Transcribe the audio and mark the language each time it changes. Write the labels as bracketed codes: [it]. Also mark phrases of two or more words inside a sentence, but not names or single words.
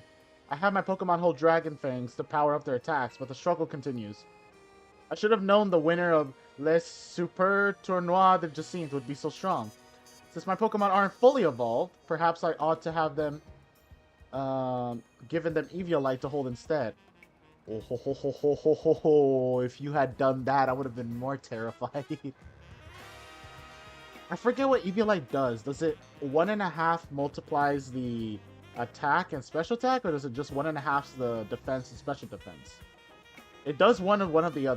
[en] I have my Pokemon hold Dragon Fangs to power up their attacks, but the struggle continues. I should have known the winner of Les Super Tournoi de Jacinthe would be so strong. Since my Pokemon aren't fully evolved, perhaps I ought to have them given them Eviolite to hold instead. Oh, ho, ho, ho, ho, ho, ho, ho. If you had done that, I would have been more terrified. I forget what Eviolite does. Does it 1.5 multiplies the attack and special attack, or does it just 1.5 the defense and special defense? It does one of the other.